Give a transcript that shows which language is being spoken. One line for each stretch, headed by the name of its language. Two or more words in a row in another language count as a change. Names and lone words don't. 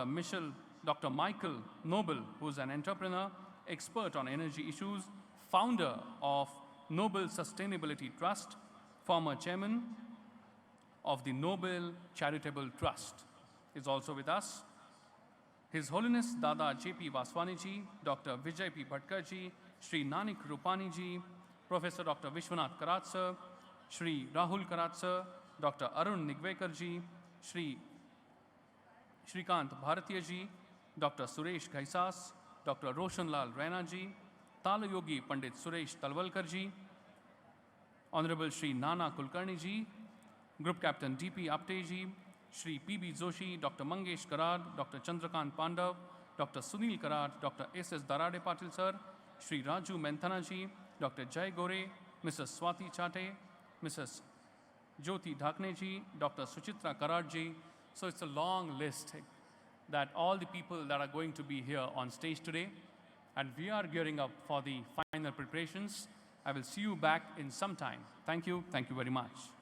English: Michael Noble, who is an entrepreneur, expert on energy issues, founder of Noble Sustainability Trust, former chairman of the Noble Charitable Trust, is also with us. His Holiness Dada J.P. Vaswani ji, Dr. Vijay P. Bhatkar ji, Shri Nanik Rupani ji, Professor Dr. Vishwanath Karat sir, Shri Rahul Karat sir, Dr. Arun Nigvekar ji, Shri Shrikant Bharatiya ji, Dr. Suresh Ghaisas, Dr. Roshan Lal Raina ji, Talayogi Pandit Suresh Talwalkar ji, Honorable Shri Nana Kulkarni ji, Group Captain D.P. Apte ji, Shri P.B. Joshi, Dr. Mangesh Karad, Dr. Chandrakant Pandav, Dr. Sunil Karad, Dr. S.S. Darade Patil sir, Shri Raju Menthana ji, Dr. Jai Gore, Mrs. Swati Chate, Mrs. Jyoti Dhakne ji, Dr. Suchitra Karad ji. So it's a long list that all the people that are going to be here on stage today, and we are gearing up for the final preparations. I will see you back in some time. Thank you very much.